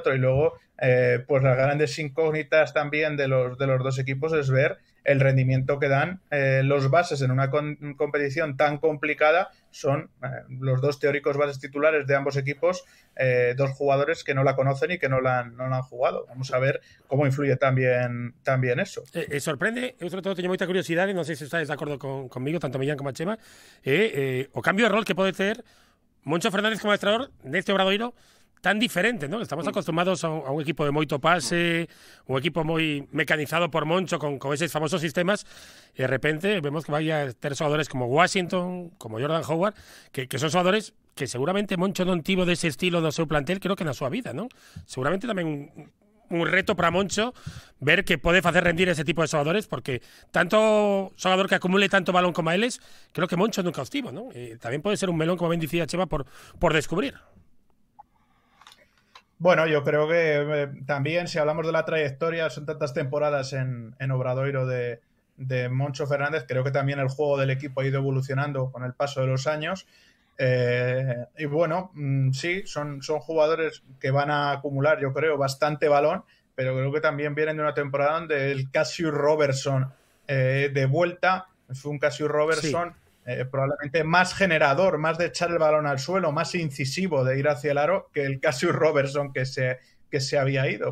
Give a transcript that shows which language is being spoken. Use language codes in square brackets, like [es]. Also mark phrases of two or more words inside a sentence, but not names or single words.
[es] Y luego, pues las grandes incógnitas también de los dos equipos es ver el rendimiento que dan los bases en una competición tan complicada. Son los dos teóricos bases titulares de ambos equipos, dos jugadores que no la conocen y que no la han jugado. Vamos a ver cómo influye también eso. Sorprende, [gl] eu sobre todo teño moita curiosidade, non sei se estáis de acordo conmigo, tanto Millán como a Chema, o cambio de rol que pode ter Moncho Fernández como adestrador neste Obradoiro tan diferente, ¿no? Estamos acostumbrados a un equipo de moito pase, un equipo moi mecanizado por Moncho con eses famosos sistemas, e de repente vemos que vai a ter xogadores como Washington, como Jordan Howard, que son xogadores que seguramente Moncho non tivo dese estilo do seu plantel, creo que na súa vida, ¿no? Seguramente tamén un reto para Moncho ver que pode facer rendir ese tipo de xogadores, porque tanto xogador que acumule tanto balón como a eles, creo que Moncho nunca os tivo, ¿no? Tamén pode ser un melón, como ben dicía Chema, por descubrir. [es] Bueno, yo creo que también, si hablamos de la trayectoria, son tantas temporadas en Obradoiro de Moncho Fernández, creo que también el juego del equipo ha ido evolucionando con el paso de los años. Y bueno, sí, son jugadores que van a acumular, yo creo, bastante balón, pero creo que también vienen de una temporada donde el Cassius Robertson de vuelta fue un Cassius Robertson probablemente más generador, más de echar el balón al suelo, más incisivo de ir hacia el aro que el Cassius Robertson que se había ido.